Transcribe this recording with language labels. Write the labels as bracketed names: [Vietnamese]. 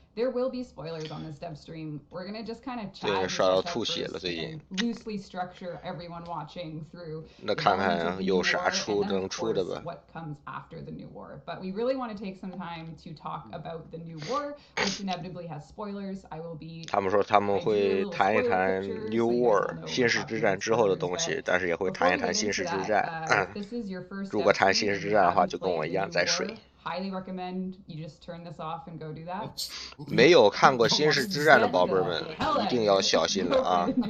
[English] There will be spoilers on this dev stream. We're gonna just kind of chat and loosely structure everyone watching through. [Chinese] 那看看有啥能出的吧。 [English] What comes after the new war? But we really want to take some time to talk about the new war, which inevitably has spoilers. I will be. [Chinese] 他们说他们会谈一谈 New War 新世之战之后的东西，但是也会谈一谈新世之战。如果谈新世之战的话，就跟我一样在睡。 [English] Highly recommend you just turn this off and go do that. [Chinese] 没有看过《新世之战》的宝贝们，一定要小心了啊！